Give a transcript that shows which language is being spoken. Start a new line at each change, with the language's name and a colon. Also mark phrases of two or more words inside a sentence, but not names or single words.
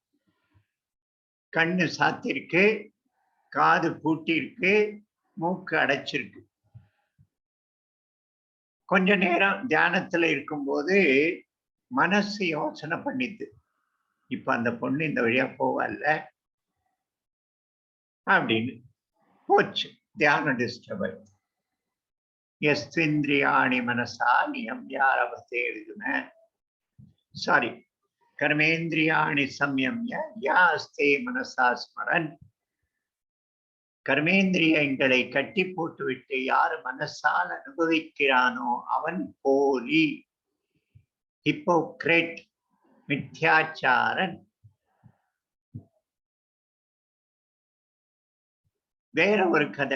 Tamil: கண்ணு சாத்திருக்கு, காது பூட்டி இருக்கு, மூக்கு அடைச்சிருக்கு. கொஞ்ச நேரம் தியானத்துல இருக்கும்போது மனசு யோசனை பண்ணிது, இப்ப அந்த பொண்ணு இந்த வழியா போவல்ல அப்படின்னு. போச்சு, தியானம் டிஸ்டர்ப் ஆயிடுச்சு.
Sanskrit: यस्त्विन्द्रियाणि मनसा नियम्यारभते अर्जुन, சாரி, कर्मेन्द्रियाणि संयम्य यास्ते मनसा स्मरन्,
Tamil: கர்மேந்திரியங்களை கட்டி போட்டுவிட்டு யார் மனசால் அனுபவிக்கிறானோ அவன் போலி, ஹிப்போக்ரேட், மித்யாச்சாரன். வேற ஒரு கதை.